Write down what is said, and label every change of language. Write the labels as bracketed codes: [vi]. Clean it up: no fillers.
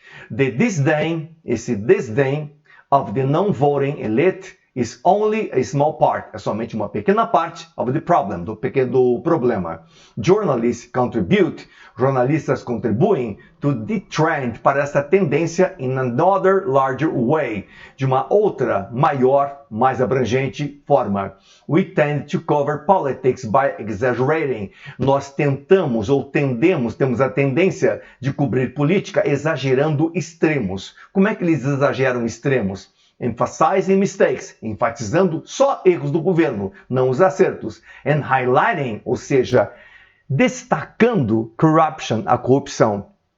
[en] The disdain, [pt] esse desdém [en] of the non-voting elite is only a small part, [pt] é somente uma pequena parte [en] of the problem, [pt] do problema. [en] Journalists contribute, [pt] jornalistas contribuem [en] to the trend, [pt] para essa tendência [en] in another larger way, [pt] de uma outra, maior, mais abrangente forma. [en] We tend to cover politics by exaggerating. [pt] Nós tentamos ou temos a tendência de cobrir política exagerando extremos. Como é que eles exageram extremos? [en] Emphasizing mistakes, [pt] enfatizando só erros do governo, não os acertos. [en] And highlighting, [pt] ou seja, destacando [en] corruption, [pt] a corrupção.